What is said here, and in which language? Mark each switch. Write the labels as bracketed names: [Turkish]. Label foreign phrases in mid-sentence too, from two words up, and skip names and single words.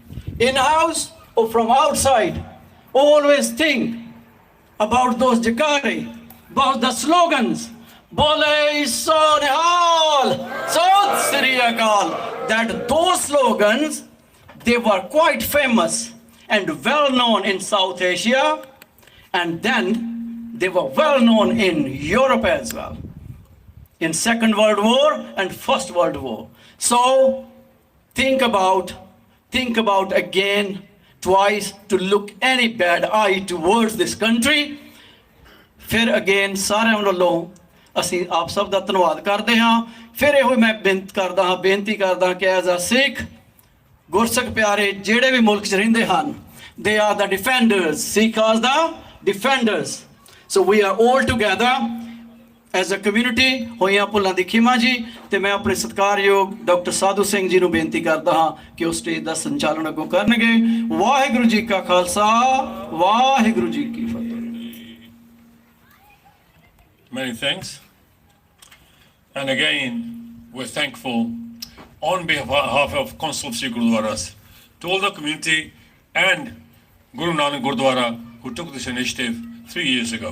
[English] in-house or from outside, always think about those Jakari, about the slogans, [Punjabi] ਬੋਲੇ ਸੋਨਿਹਾਲ, ਸਤ ਸ੍ਰੀ ਅਕਾਲ, [English] that those slogans, they were quite famous and well known in South Asia, and then they were well known in Europe as well, in Second World War and First World War. So think about again, twice, to look any bad eye towards this country. फिर again सारे वालों [Punjabi] ਅਸੀਂ ਆਪ ਸਭ ਦਾ ਧੰਨਵਾਦ ਕਰਦੇ ਹਾਂ. ਫਿਰ ਇਹੋ ਮੈਂ ਬੇਨਤੀ ਕਰਦਾ ਕਿ [English] as a Sikh [Punjabi] ਗੁਰਸਿੱਖ ਪਿਆਰੇ ਜਿਹੜੇ ਵੀ ਮੁਲਕ 'ਚ ਰਹਿੰਦੇ ਹਨ, [English] they are the defenders. Sikh are the defenders. So we are all together as a community. [Punjabi] ਹੋਈਆਂ ਭੁੱਲਾਂ ਦੀ ਖਿਮਾ ਜੀ. ਤੇ ਮੈਂ ਆਪਣੇ ਸਤਿਕਾਰਯੋਗ ਡਾਕਟਰ ਸਾਧੂ ਸਿੰਘ ਜੀ ਨੂੰ ਬੇਨਤੀ ਕਰਦਾ ਹਾਂ ਕਿ ਉਹ ਸਟੇਜ ਦਾ ਸੰਚਾਲਨ ਅੱਗੋਂ ਕਰਨਗੇ. ਵਾਹਿਗੁਰੂ ਜੀ ਕਾ ਖਾਲਸਾ, ਵਾਹਿਗੁਰੂ ਜੀ ਕੀ ਫਤਿਹ. [English] Many thanks. And again, we're thankful on behalf of Council of Sikh Gurdwaras to all the community and Guru Nanak Gurdwara who took this initiative 3 years ago.